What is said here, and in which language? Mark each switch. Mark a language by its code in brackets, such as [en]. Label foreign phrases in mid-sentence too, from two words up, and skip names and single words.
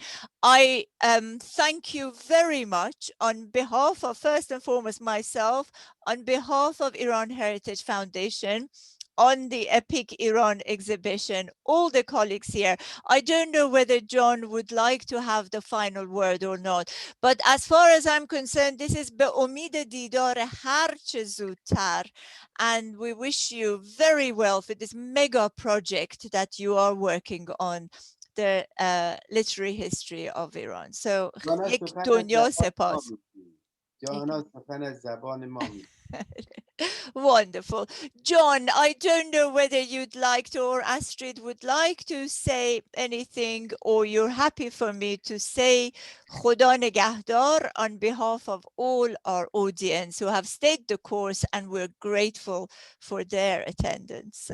[en] I thank you very much on behalf of, first and foremost, myself, on behalf of Iran Heritage Foundation, on the Epic Iran exhibition, all the colleagues here. I don't know whether John would like to have the final word or not, but as far as I'm concerned, this is [fa] به امید دیدار هر چه زودتر, [en] and we wish you very well for this mega project that you are working on, the literary history of Iran. [fa] So یک دنیا سپاس. [en] Wonderful. John, I don't know whether you'd like to, or Astrid would like to say anything, or you're happy for me to say [fa] خدا نگهدار [en] on behalf of all our audience who have stayed the course, and we're grateful for their attendance.